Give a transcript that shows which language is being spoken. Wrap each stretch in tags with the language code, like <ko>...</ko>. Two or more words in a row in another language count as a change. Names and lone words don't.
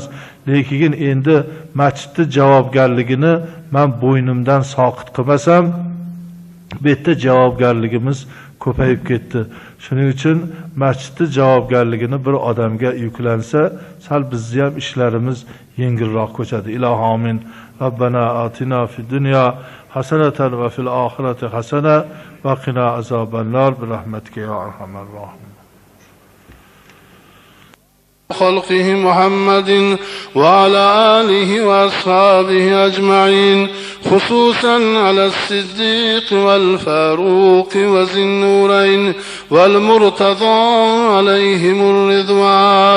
<uz>Lekin endi masjidni javobgarligini men bo'ynimdan soqit qilmasam, bu yerda javobgarligimiz ko'payib ketdi. Shuning uchun masjidni javobgarligini bir odamga yuklansa, sal bizni ham ishlarimiz yengilroq ko'chadi.</uz> <ar>إلهي آمين. ربنا آتنا في الدنيا حسنة وفي الآخرة حسنة وقنا عذاب النار برحمتك يا أرحم الراحمين. خلقه محمد وعلى آله وأصحابه أجمعين، خصوصا على الصديق والفاروق وذي النورين والمرتضى عليهم الرضوان.</ar>